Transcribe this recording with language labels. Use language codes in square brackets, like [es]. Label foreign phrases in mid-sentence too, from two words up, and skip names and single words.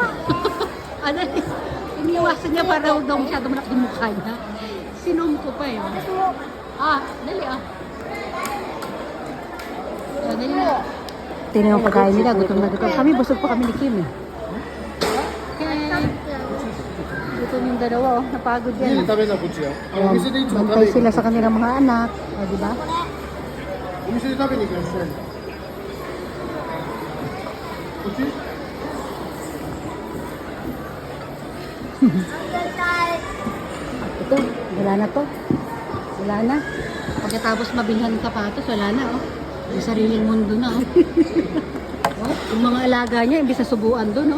[tl] Ano eh, iniwasan niya para daw masyado malaki yung mukha niya. Sinom ko pa eh. Ah, dali ah. Ah, dali na. Tingnan yung pagkain nila, gutom na gutom. Kami, busog pa kami ni Kim eh. Okay. Gutom yung dalawa oh, napagod [ja] 家で [tl] yan. [ja] 食べるのはこっちよ。お店でいつも食べ [tl] Bantay [ja] に行 [tl] sila [ja] く。 [tl] sa kanilang mga anak. O, di ba? [ja] お店で食べに行くのしたいの。こっち？ [tl] Ito, wala na to. Wala na. Pagkatapos mabilhan ng sapatos, wala na oh. Yung sariling mundo na oh. Oh, yung mga alaga niya, imbis na subuan doon oh.